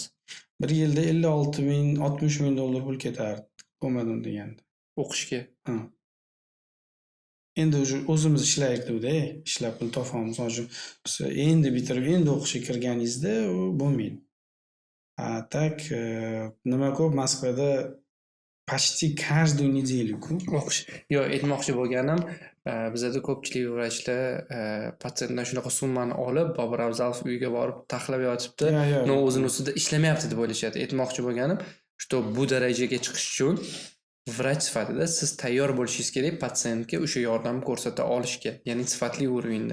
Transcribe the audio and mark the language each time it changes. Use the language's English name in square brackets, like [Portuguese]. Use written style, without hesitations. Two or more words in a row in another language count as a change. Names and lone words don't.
[Uzbek] Bir yilda 56 ming, 60 ming dollar pul ketardi. Bo'lmadim deganda. O'qishga. Endi o'zimiz ishlaydik-da, ishlab pul topamiz. Hozir endi bitirib, endi o'qishga kirganingizda u bo'lmaydi. Tak nima ko'p Moskvada [Russian] почти каждую неделю- [Uzbek] ku o'qish. Yo, aytmoqchi bo'lganim, bizada ko'pchilik vrachlar patsientdan shunaqa summani olib, Bobur Afzalov uyiga borib taxlab yotibdi. No, o'zini ustida ishlamayapti deb o'ylashadi. Aytmoqchi bo'lganim, что bu darajaga chiqish uchun vrach sifatida siz tayyor bo'lishingiz kerak patsientga o'sha yordamni ko'rsata olishga, ya'ni sifatli уровеньda.